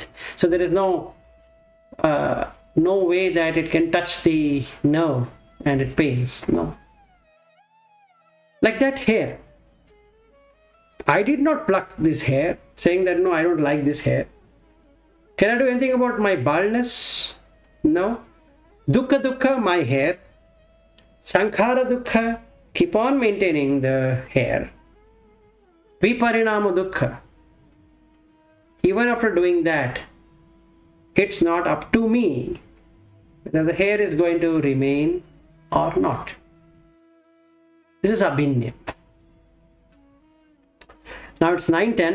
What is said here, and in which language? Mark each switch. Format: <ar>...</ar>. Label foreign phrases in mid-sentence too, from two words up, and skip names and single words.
<en>So there is no way that it can touch the nerve and it pains. No. Like that hair. I did not pluck this hair, saying that no, I don't like this hair. Can I do anything about my baldness? No. Dukkha, my hair.</en> <pi>Sankhara dukkha,</pi> <en>keep on maintaining the hair.</en> <pi>Viparinama dukkha.</pi> <en>Even after doing that, it's not up to me whether the hair is going to remain or not. This is abhiññāya. Now it's 9:10.</en>